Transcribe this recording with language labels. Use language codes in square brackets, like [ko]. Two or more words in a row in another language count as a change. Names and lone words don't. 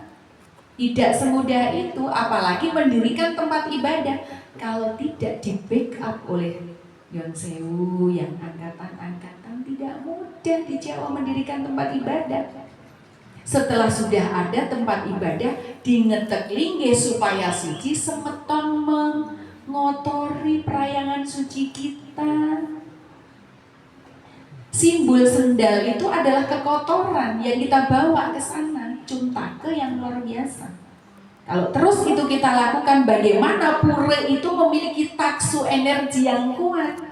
[id] Tidak semudah itu, apalagi mendirikan tempat ibadah kalau tidak di backup oleh Yon Sewu yang angkatan-angkatan. Tidak mudah di Jawa mendirikan tempat ibadah. Setelah sudah ada tempat ibadah dingetek linggih supaya suci, semeton mengotori perayangan suci kita. Simbol sendal itu adalah kekotoran yang kita bawa ke sana, cuntake yang luar biasa. Kalau terus itu kita lakukan, bagaimana pura itu memiliki taksu energi yang kuat.